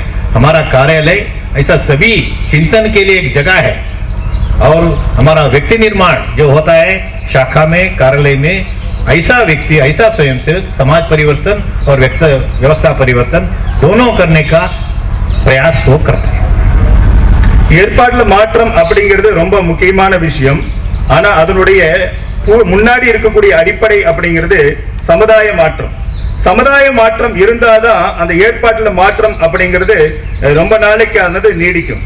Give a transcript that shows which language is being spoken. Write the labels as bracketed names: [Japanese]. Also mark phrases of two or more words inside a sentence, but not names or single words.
[Hindi] हमारा कार्यालय ऐसा सभी चिंतन के लिए एक जगह है, और हमारा व्यक्ति निर्माण जो होता है शाखा में, कार्यालय में, ऐसा व्यक्ति, ऐसा स्वयंसेवक समाज परिवर्तन और व्यवस्था परिवर्तन दोनों करने का प्रयास वो करता है। [Tamil] ஏற்பாட்டுல மாற்றம் அப்படிங்கிறது ரொம்ப முக்கியமான விஷயம். ஆனா அதனுடைய முன்னாடி இருக்கக்கூடிய அடிப்படை அப்படிங்கிறது சமுதாய மாற்றம். சமுதாய மாற்றம் இருந்தாதான் அந்த ஏற்பாட்டுல மாற்றம் அப்படிங்கிறது ரொம்ப நாளைக்கு ஆனது நீடிக்கும்.